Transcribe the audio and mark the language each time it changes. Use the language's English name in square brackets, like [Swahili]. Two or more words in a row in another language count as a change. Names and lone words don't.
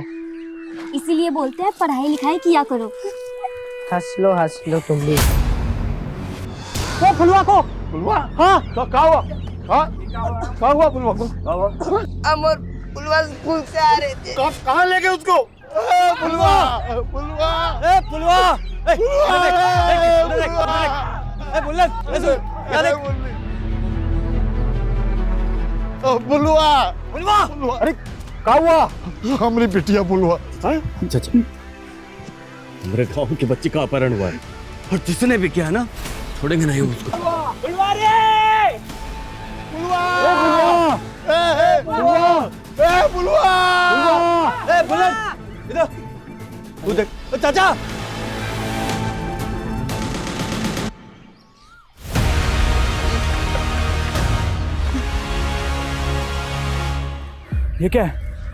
[Hindi] इसीलिए बोलते हैं पढ़ाई लिखाई किया करो। हंस लो तुम भी। वो फुलवा को। फुलवा, हाँ तो क्या हुआ? हाँ, क्या हुआ फुलवा को? अमर, फुलवा स्कूल से आ रहे थे। कहाँ ले गए उसको? फुलवा, फुलवा, ए फुलवा, ए बुल्लन, फुलवा, फुलवा। अरे क्या हुआ? हमारी बिटिया फुलवा। चाचा, मेरे गांव के बच्चे का अपहरण हुआ है और जिसने भी किया ना, छोड़ेंगे नहीं उसको। फुलवा रे! फुलवा! ए फुलवा! ए फुलवा! ए बुल्लन, इधर तू देख। चाचा, ये क्या है?